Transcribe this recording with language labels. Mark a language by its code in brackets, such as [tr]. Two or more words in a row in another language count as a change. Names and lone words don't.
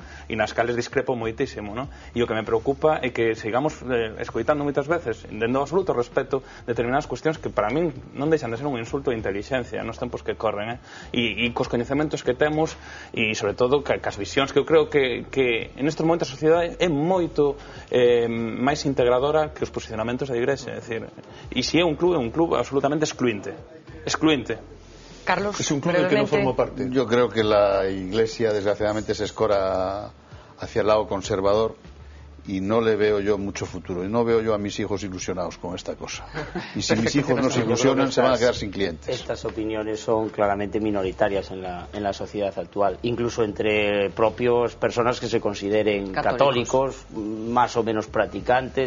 [gl] E nas cales discrepo moitísimo, non? E o que me preocupa é que sigamos escoitando moitas veces, dendo absoluto respeto, determinadas cuestións que para min non deixan de ser un insulto de inteligencia nos tempos que corren, e cos coñecementos que temos, e sobre todo cas visións que eu creo que en estes momentos a sociedade é moito máis integradora que os posicionamentos da Igrexa, é dicir, e se é un clube absolutamente excluinte. Carlos, [es] es un club del que no formo parte. Yo creo que la Iglesia desgraciadamente se escora hacia el lado conservador y no le veo yo mucho futuro, y no veo yo a mis hijos ilusionados con esta cosa, y si mis hijos no se ilusionan se van a quedar sin clientes. Estas opiniones son claramente minoritarias en la sociedad actual, incluso entre propios personas que se consideren católicos, más o menos practicantes.